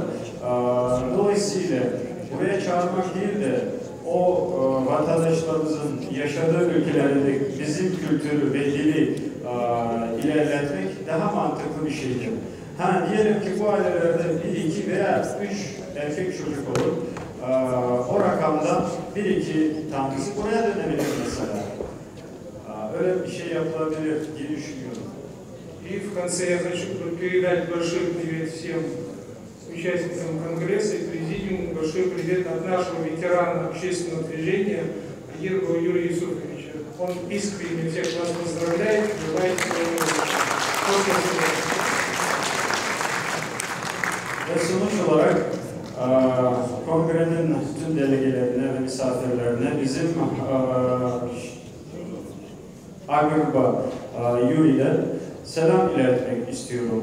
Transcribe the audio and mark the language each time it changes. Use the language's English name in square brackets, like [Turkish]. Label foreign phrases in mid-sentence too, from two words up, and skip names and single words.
[Turkish] Dolayısıyla buraya çağırmak değil de o vatandaşlarımızın yaşadığı ülkelerde bizim kültürü ve dili ilerletmek daha mantıklı bir şeydir. Diyelim ki bu ailelerde 1, 2 veya 3 erkek çocuk olur. O rakamda 1-2 tanesi buraya dönebilir mesela. Öyle bir şey yapılabilir diye düşünüyorum. [Russian] И в конце я хочу передать большой привет всем участникам Конгресса и президиуму, большой привет от нашего ветерана общественного движения Агирова Юрия Юсуфовича. Он искренне всех вас поздравляет, желает своего [Turkish] Ve sonuç olarak kongrenin tüm delegelerine ve misafirlerine bizim Agirba Yuri'den selam iletmek istiyorum.